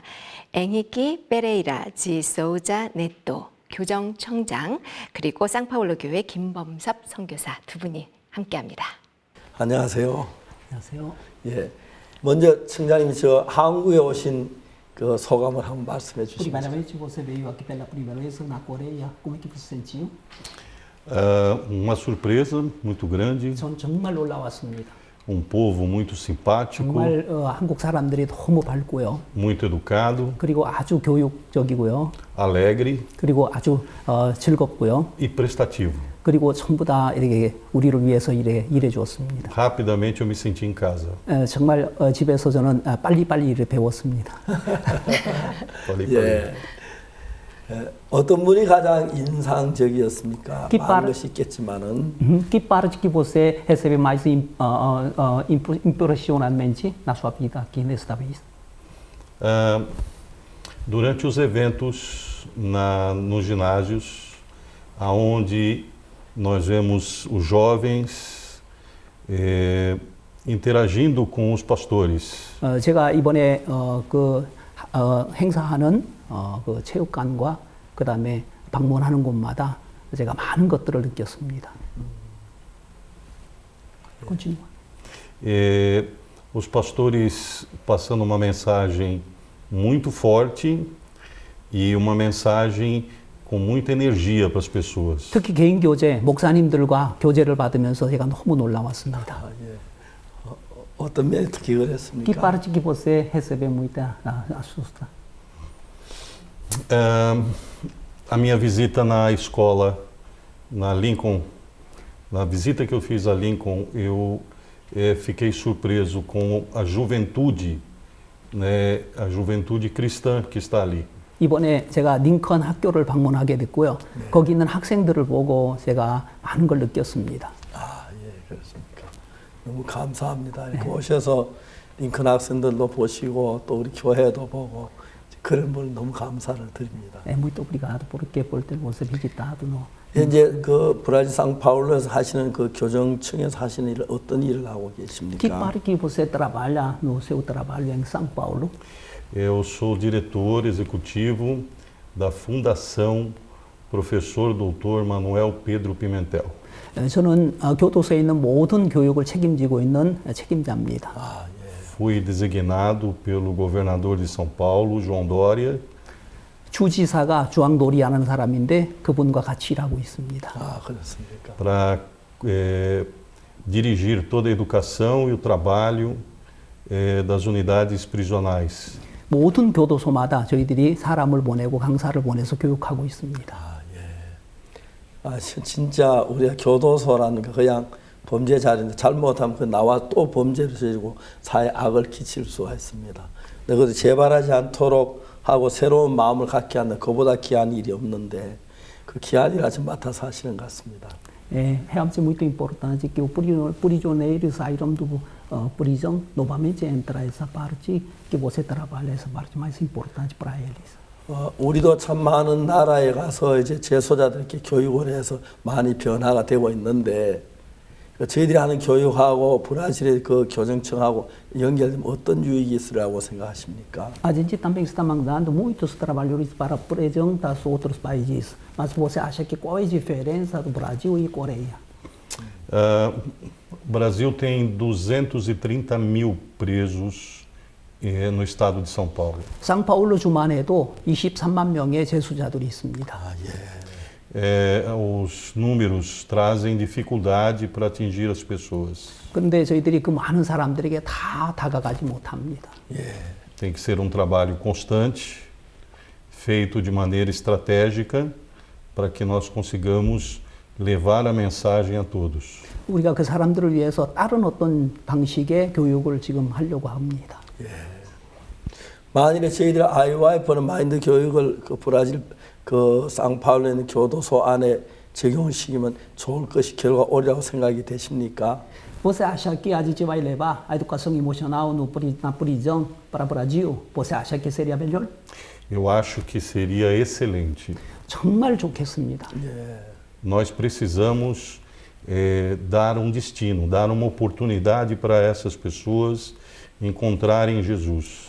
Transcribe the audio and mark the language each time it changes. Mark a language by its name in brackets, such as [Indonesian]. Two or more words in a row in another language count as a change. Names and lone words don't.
[Korean] 앵히키 페레이라 지 소우자 네토 교정청장, 그리고 상파울로 교회 김범섭 선교사 두 분이 함께합니다. 안녕하세요. 안녕하세요. 예, 먼저 청장님 저 한국에 오신 그 소감을 한번 말씀해 주시죠. [Portuguese] Primeiramente, você veio aqui pela primeira vez na Coreia. Como é que você sentiu? Uma surpresa muito grande. [Korean] 전 정말 놀라웠습니다. [Portuguese] Povo muito simpático. [Korean] 정말 한국 사람들이 너무 밝고요. [Portuguese] Muito educado. [Korean] 그리고 아주 교육적이고요. [Portuguese] Alegre. [Korean] 그리고 아주 즐겁고요. [Portuguese] E prestativo. [Korean] 그리고 전부 다 이렇게 우리를 위해서 일해 주었습니다. [Portuguese] Rapidamente eu me senti em casa. [Korean] 정말 집에서 저는 빨리빨리 일을 배웠습니다. 예. 어떤 분이 가장 인상적이었습니까? 많은 것이 있겠지만은. [Portuguese] Que parte que você recebe mais impressionante na sua vida aqui nesta vez? Durante os eventos nos ginásios, aonde nós vemos os jovens interagindo com os pastores. [Korean] 제가 이번에 행사하는 그 체육관과 그다음에 방문하는 곳마다 제가 많은 것들을 느꼈습니다. [Portuguese] Continua. Os pastores passando uma mensagem muito forte e uma mensagem com muita energia para as pessoas. [Korean] 특히 개인 교제, 목사님들과 교제를 받으면서 제가 너무 놀라웠습니다. 어떤 면이 특히 그랬습니까? [Portuguese] Que parte que você recebe muita assusta? A minha visita na escola, na Lincoln, na visita que eu fiz a Lincoln, eu fiquei surpreso com a juventude, né, a juventude cristã que está ali. [Korean] 이번에 제가 링컨 학교를 방문하게 됐고요. 거기 있는 학생들을 보고 제가 많은 걸 느꼈습니다. 그렇습니까? 너무 감사합니다. 이렇게 오셔서 링컨 학생들도 보시고 또 우리 교회도 보고 그런 분 너무 감사를 드립니다. [Portuguese] Muito obrigado porque por ter você visitado. [Korean] 현재 그 브라질 상파울루에서 하시는 그 교정청에서 하시는 일을 어떤 일을 하고 계십니까? [Portuguese] Que parte que você trabalha no seu trabalho em São Paulo? Eu sou diretor executivo da Fundação Professor Dr. Manuel Pedro Pimentel. [Korean] 저는 교도소에 있는 모든 교육을 책임지고 있는 책임자입니다. [Portuguese] Fui designado pelo governador de São Paulo, João Dória. [Korean] 주지사가 주앙도리라는 사람인데 그분과 같이 일하고 있습니다. 그렇습니까? [Portuguese] Para dirigir toda a educação e o trabalho das unidades prisionais. [Korean] 모든 교도소마다 저희들이 사람을 보내고 강사를 보내서 교육하고 있습니다. 진짜 우리가 교도소라는 게 그냥 범죄 자리인데 잘못하면 그 나와 또 범죄를 저지르고 사회에 악을 끼칠 수가 있습니다. 그것을 재발하지 않도록 하고 새로운 마음을 갖게 하는 그보다 귀한 일이 없는데 그 귀한 일을 아주 맡아서 하시는 것 같습니다. [Portuguese] É realmente muito importante que o prisioneiro saíram do prisão novamente entra essa parte que você trabalha essa parte mais importante para eles. [Korean] 우리도 참 많은 나라에 가서 이제 재소자들께 교육을 해서 많이 변화가 되고 있는데 저희들이 하는 교육하고 브라질의 그 교정청하고 연결되면 어떤 유익이 있으라고 생각하십니까? [Portuguese] A gente também está mandando muitos trabalhadores para a prisão dos outros países, mas você acha que qual é a diferença do Brasil e Coreia? O Brasil tem 230 mil presos no estado de São Paulo. [Korean] 상파울루 주만 해도 23만 명의 재수자들이 있습니다. [Portuguese] Os números trazem dificuldade para atingir as pessoas. [Korean] 그런데 저희들이 그 많은 사람들에게 다 다가가지 못합니다. [Portuguese] Tem que ser um trabalho constante, feito de maneira estratégica, para que nós consigamos levar a mensagem a todos. [Korean] 우리가 그 사람들을 위해서 다른 어떤 방식의 교육을 지금 하려고 합니다. 만일에 저희들 IYF는 마인드 교육을 그 브라질 그 상파울루에 있는 교도소 안에 적용시키면 좋을 것이 결과 오리라고 생각이 되십니까? [Portuguese] Você acha que a gente vai levar a educação emocional na prisão para o Brasil? Você acha que seria melhor? Eu acho que seria excelente. [Korean] 정말 좋겠습니다. [Portuguese] Nós precisamos dar um destino, dar uma oportunidade para essas pessoas encontrarem Jesus.